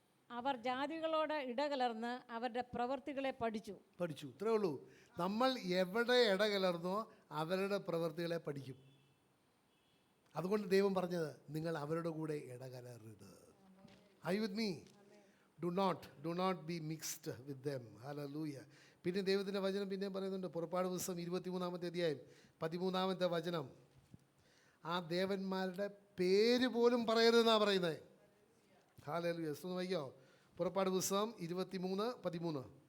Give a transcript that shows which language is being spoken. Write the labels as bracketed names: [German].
[Malayalam] അവർ ജാതികളോട് ഇടകലർന്ന് അവരുടെ പ്രവൃത്തികളെ പഠിച്ചു. ഇത്രേ ഉള്ളൂ. നമ്മൾ എവിടെ ഇടകലർന്നോ അവരുടെ പ്രവൃത്തികളെ പഠിക്കും. അതുകൊണ്ട് ദൈവം പറഞ്ഞത്, നിങ്ങൾ അവരുടെ കൂടെ ഇടകലരരുത്. [English] Are you with me? Do not be mixed with them. Hallelujah. [Malayalam] പിന്നെ ദൈവത്തിൻ്റെ വചനം പിന്നെയും പറയുന്നുണ്ട്. പുറപ്പാട് പുസ്തകം 23-ാമത്തെ അധ്യായം 13-ാമത്തെ വചനം, ആ ദേവന്മാരുടെ പേര് പോലും പറയരുതെന്നാണ് പറയുന്നത്. ഹല്ലേലൂയ. ഒന്ന് വായിക്കോ, പുറപ്പാട് പുസ്തകം 23:13.